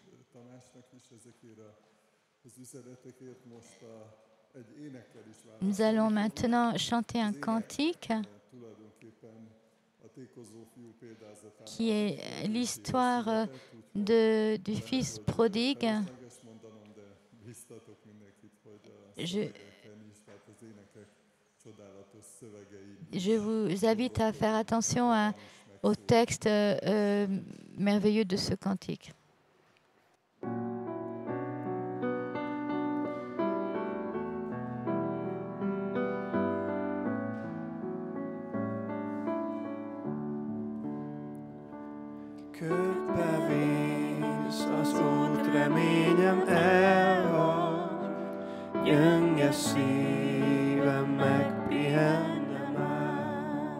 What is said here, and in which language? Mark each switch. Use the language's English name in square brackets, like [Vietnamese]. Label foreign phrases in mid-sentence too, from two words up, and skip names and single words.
[French] Nous allons maintenant chanter un cantique qui est l'histoire du fils prodigue. Je vous invite à faire attention au texte merveilleux de ce cantique. [Hungarian] Ködbe vész az út, reményem elhagy, gyönge szívem megpihenne már.